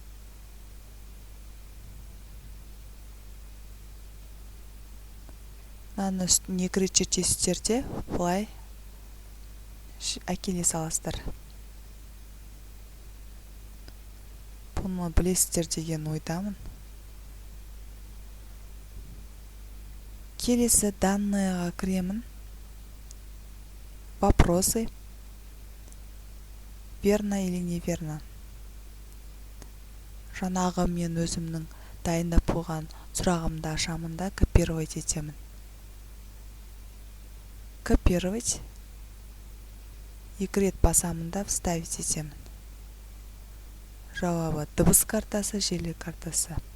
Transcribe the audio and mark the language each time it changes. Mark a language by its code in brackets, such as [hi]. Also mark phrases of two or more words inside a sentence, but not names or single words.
[kk] Мынаны үстін екі рет чертесіздер де былай әкеле саласыздар. Бұны білесіздер деген ойдамын. Келесі данныйға кіремін. [ru] Вопросы. Верно или неверно. [kk] Жаңағы мен өзімнің дайындап қойған сұрағымды ашамын да копировать етемін. Копировать. Екі рет басамын да вставить етемін. Жауабы дыбыс картасы, желі картасы.